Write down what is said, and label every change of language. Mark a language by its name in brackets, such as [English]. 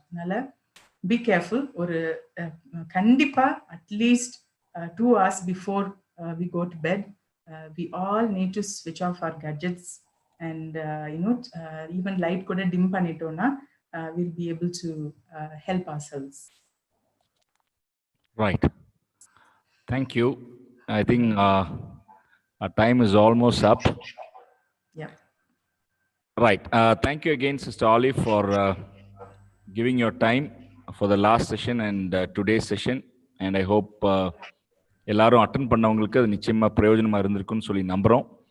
[English] அதனால be careful. [Tamil] ஒரு கண்டிப்பா [English] at least 2 hours before we go to bed we all need to ஸ்விட்ச் of our gadgets and even light [Tamil] கூட dim பண்ணிட்டோம்னா [English] Will be able to help our cells. Right. Thank you. I think our time is almost up. Yeah. Right. Thank you again, Sister Olive, for giving your time for the last session and today's session. And I hope [Tamil] எல்லாரும் attend பண்ணவங்களுக்கு அது நிச்சயமா பிரயோஜனமா இருந்திருக்குன்னு சொல்லி நம்புறோம்.